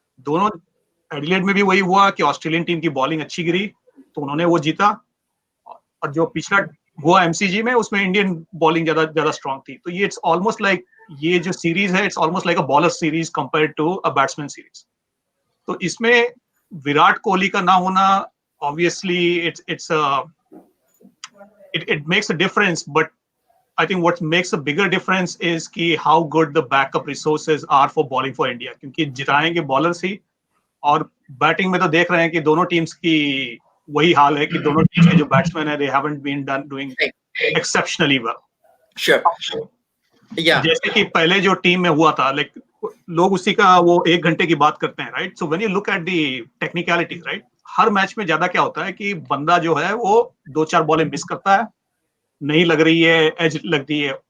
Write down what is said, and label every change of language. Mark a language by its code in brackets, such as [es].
[hi] दोनों एडिलेड में भी वही हुआ कि ऑस्ट्रेलियन टीम की बॉलिंग अच्छी गिरी तो उन्होंने वो जीता, और जो पिछला हुआ एमसीजी में उसमें इंडियन बॉलिंग ज्यादा स्ट्रांग थी. [en] तो ये it's almost like ये जो सीरीज है it's almost like a bowler series compared to a batsman series. तो इसमें विराट कोहली का ना होना obviously it makes a difference, but I think what makes a bigger difference is कि how good the backup resources are for bowling for India, [hi] क्योंकि जिताएंगे bowlers ही और batting में तो देख रहे हैं कि दोनों टीम्स की वही हाल है कि दोनों टीम्स के जो बैट्समैन है, [en] They haven't been doing exceptionally well. Sure या [hi] जैसे कि पहले जो टीम में हुआ था, लाइक लोग उसी का वो 1 घंटे की बात करते हैं, right? [en] so when you look at the technicalities, right, [hi] हर match में ज्यादा क्या होता है कि बंदा जो है वो 2-4 बॉलें मिस करता है, नहीं लग रही है, एज लगती है।